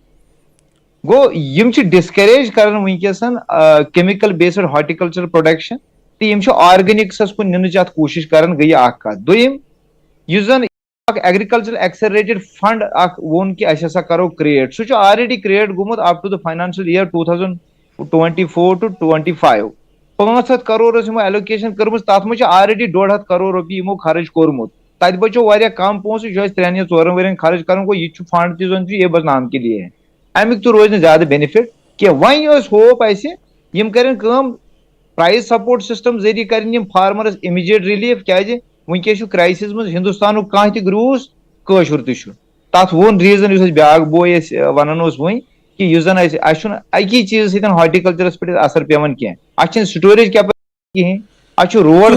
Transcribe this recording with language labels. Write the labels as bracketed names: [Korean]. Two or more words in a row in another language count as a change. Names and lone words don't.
[Kashmiri] گوٚو یِم چھِ ڈسکریج کران وٕنکیٚسن [English] chemical based horticulture production [Kashmiri] تہٕ یِم چھِ آرگینکسس کُن نِنٕچ اتھ کوٗشش کران گٔے اکھ کتھ دوٚیِم یُس زن اکھ [English] agriculture accelerated fund [Kashmiri] اکھ ووٚن کہِ أسۍ ہسا کرو کریٹ سُہ چھُ [English] already create [Kashmiri] گوٚمُت [English] up to the financial year [Kashmiri] 2024 to 25 500 کرور ٲس یِمو ایلوکیشن کٔرمٕژ تتھ منٛز چھِ آلریڈی 1.5 کرور رۄپیہِ یِمو خرٕچ کوٚرمُت تتہِ بچو واریاہ کم پونٛسہٕ یہِ چھُ اَسہِ 3 یا 4 ؤرین خرٕچ کرُن گوٚو یہِ چھُ فنڈ تہِ زن چھُ یہِ بس [Urdu] نام کے لیے [Kashmiri] امیُک تہِ روزِ نہٕ زیادٕ بینِفٹ کینٛہہ وۄنۍ ٲس ہوپ اَسہِ یِم کرن کٲم [English] price support system [Kashmiri] ذٔریعہٕ کرن یِم فارمرس [English] immediate relief [Kashmiri] کیازِ وٕنکیٚس چھُ کرایسِس منٛز ہندوستانُک کانٛہہ تہِ گروٗس کٲشُر تہِ چھُ تتھ ووٚن ریٖزن یُس اَسہِ بیاکھ بوے أسۍ ونان اوس وۄنۍ کہِ یُس زن اَسہِ چھُنہٕ اکی چیٖزٕ سۭتۍ ہارٹیکلچرس پٮ۪ٹھ اثر پیوان کینٛہہ اَتھ چھنہٕ [English] storage capacity [Kashmiri] کِہینۍ اتھ چھُ روڈ